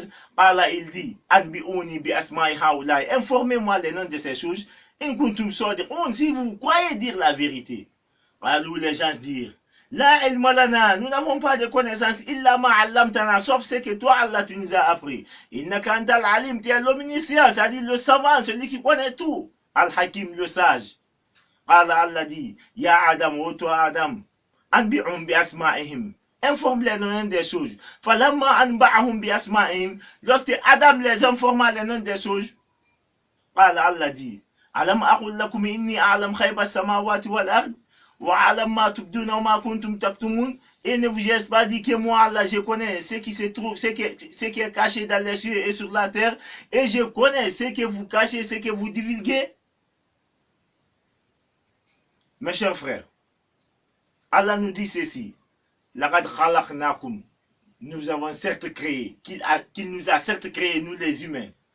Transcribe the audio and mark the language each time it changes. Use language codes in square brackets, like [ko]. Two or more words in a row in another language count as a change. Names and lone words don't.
[fr] Allah il dit, informez-moi les noms de ces choses. Si vous croyez dire la vérité. Alors les gens dirent, [ar] لا علم لنا, [fr] nous n'avons pas de connaissances [ar] إلا ما علمتنا, [fr] sauf ce que toi Allah tu nous as appris. [ar] إنك أنت العليم, [fr] tu es l'omniscient, c'est-à-dire le savant, celui qui connaît tout. Al-Hakim, le sage. Allah dit, [ar] يا آدم, [fr] ô toi Adam, [ar] أنبئهم بأسمائهم, [fr] informe les noms des choses. [ar] فلما أنبأهم بأسمائهم, [fr] lorsque Adam les informa les noms des choses, Allah dit, [ar] ألم أقل لكم إني أعلم غيب السماوات والأرض. [fr] Et ne vous ai pas dit que moi, Allah, je connais ce qui se trouve, ce qui est caché dans les cieux et sur la terre, et je connais ce que vous cachez, ce que vous divulguez. Mes chers frères, Allah nous dit ceci, nous avons certes créé, qu'il nous a certes créé, nous les humains.